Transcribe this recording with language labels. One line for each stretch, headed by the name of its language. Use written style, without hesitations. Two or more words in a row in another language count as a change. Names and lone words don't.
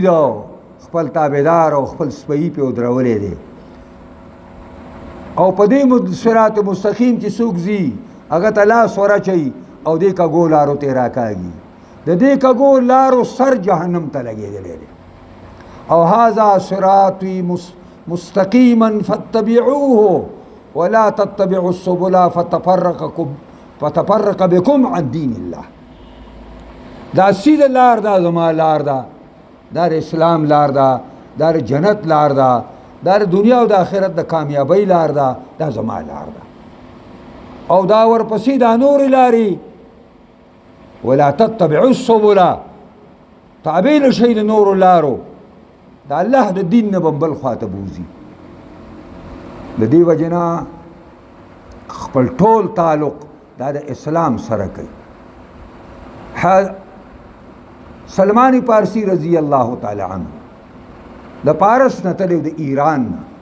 Pashto: او خپل تابعدار او خپل سپی پې ودرولی دی او په دې
Arabic: صراط مستقیم
Pashto: چې څوک ځي هغه ته لاس ورچوي او دې کږو لارو ته راکاږي د دې کږو لارو سر جهنم ته لګېدلی دی او
Arabic: هذا صراطي مستقيما فاتبعوه ولا تتبعوا السبل فتفرق بكم عن دين الله
Pashto: دا سیده لار دا زما لار دا دا اسلام لار دا دا جنت لار دا دا دنیا او د آخرت د کامیابی لار دا دا زما لار دا او دا ورپسې دا نور لارې
Arabic: ولا تتبعوا السبل
Pashto: تابع نشئ د نورو لارو دا الله د دین نه بل خواته بوزي د دې وجه نه خپل ټول تعلق دا د اسلام سره کوي سلمان پارسی
Arabic: رضی الله تعالی عنه
Pashto: د پارس نه تللی د ایران نه